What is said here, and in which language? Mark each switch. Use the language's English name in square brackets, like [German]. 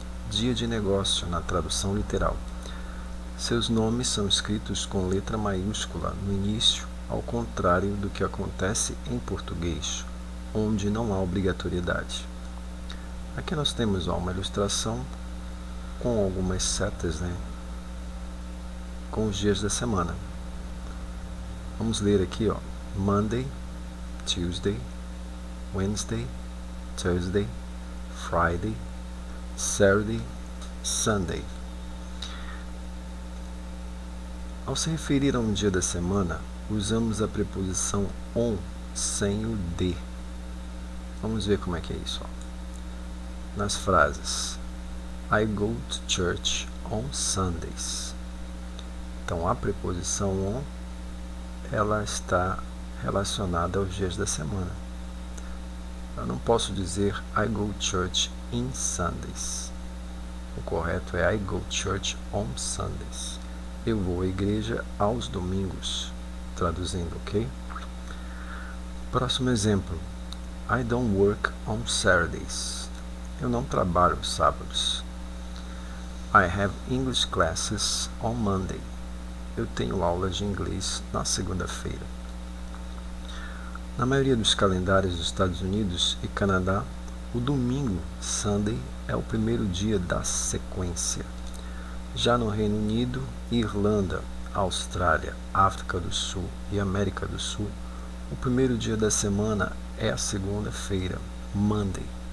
[Portuguese] Dia de negócio na tradução literal. Seus nomes são escritos com letra maiúscula no início, ao contrário do que acontece em português, onde não há obrigatoriedade. Aqui nós temos uma ilustração com algumas setas, com os dias da semana. Vamos ler aqui, [English] Monday, Tuesday, Wednesday, Thursday, Friday, Saturday, Sunday. [Portuguese] Ao se referir a um dia da semana, usamos a preposição on sem o de. Vamos ver como é que é isso. Nas frases [English] I go to church on Sundays. [Portuguese] Então a preposição on, ela está relacionada aos dias da semana. Eu não posso dizer [English] I go to church in Sundays. [Portuguese] O correto é [English] I go to church on Sundays. [Portuguese] Eu vou à igreja aos domingos. Traduzindo, ok? Próximo exemplo. [English] I don't work on Saturdays. [Portuguese] Eu não trabalho aos sábados. [English] I have English classes on Monday. [Portuguese] Eu tenho aulas de inglês na segunda-feira. Na maioria dos calendários dos Estados Unidos e Canadá, o domingo, Sunday, é o primeiro dia da sequência. Já no Reino Unido, Irlanda, Austrália, África do Sul e América do Sul, o primeiro dia da semana é a segunda-feira, Monday.